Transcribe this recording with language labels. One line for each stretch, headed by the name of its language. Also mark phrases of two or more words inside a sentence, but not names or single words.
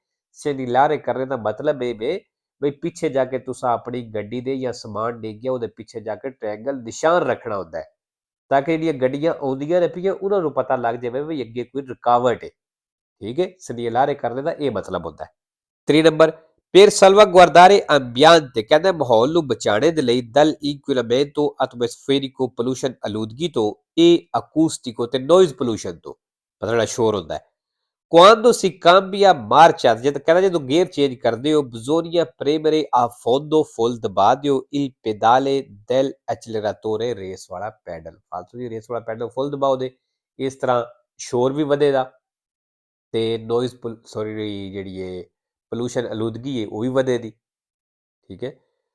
Punjabi: segnalare ਕਰਨੇ ਦਾ ਮਤਲਬ ਇਹ ਵੇ ਬਈ ਪਿੱਛੇ ਜਾ ਕੇ ਤੁਸੀਂ ਆਪਣੀ ਗੱਡੀ ਦੇ ਜਾਂ ਸਮਾਨ ਡਿੱਗਿਆ ਉਹਦੇ ਪਿੱਛੇ ਜਾ ਕੇ ਟ੍ਰਾਇੰਗਲ ਨਿਸ਼ਾਨ ਰੱਖਣਾ ਹੁੰਦਾ ਹੈ, ਤਾਂ ਕਿ ਜਿਹੜੀਆਂ ਗੱਡੀਆਂ ਆਉਂਦੀਆਂ ਨੇ ਪਈਆਂ ਉਹਨਾਂ ਨੂੰ ਪਤਾ ਲੱਗ ਜਾਵੇ ਵੀ ਅੱਗੇ ਕੋਈ ਰੁਕਾਵਟ ਹੈ। ਠੀਕ ਹੈ, segnalare ਕਰਨੇ ਦਾ ਇਹ ਮਤਲਬ ਹੁੰਦਾ ਹੈ। 3 ਨੰਬਰ,
Italian: per salvaguardare ambiente,
Punjabi: ਕਹਿੰਦਾ ਮਾਹੌਲ ਨੂੰ ਬਚਾਉਣੇ ਦੇ ਲਈ
Italian: dal inquinamento atmosferico,
Punjabi: pollution ਆਲੂਦਗੀ ਤੋਂ,
Italian: e acustico
Punjabi: ਤੇ
English: noise pollution
Punjabi: ਤੋਂ, ਮਤਲਬ ਸ਼ੋਰ ਹੁੰਦਾ ਹੈ।
Italian: quando si cambia marcia,
Punjabi: ਜਦ ਕਹਿੰਦਾ ਜਦੋਂ ਗੇਅਰ ਚੇਂਜ ਕਰਦੇ ਹੋ,
Italian: bisogna premere a fondo,
Punjabi: ਫੁੱਲ ਦਬਾ ਦਿਓ,
Italian: il pedale del acceleratore,
Punjabi: ਰੇਸ ਵਾਲਾ ਪੈਡਲ, ਫਾਲਤੂ ਦੀ ਰੇਸ ਵਾਲਾ ਪੈਡਲ ਫੁੱਲ ਦਬਾਓ ਦੇ, ਇਸ ਤਰ੍ਹਾਂ ਸ਼ੋਰ ਵੀ ਵਧੇਗਾ ਤੇ ਨੋਇਜ਼ ਜਿਹੜੀ ਹੈ ਪੋਲੂਸ਼ਨ ਆਲੂਦਗੀ ਹੈ ਉਹ ਵੀ ਵਧੇਗੀ। ਠੀਕ ਹੈ,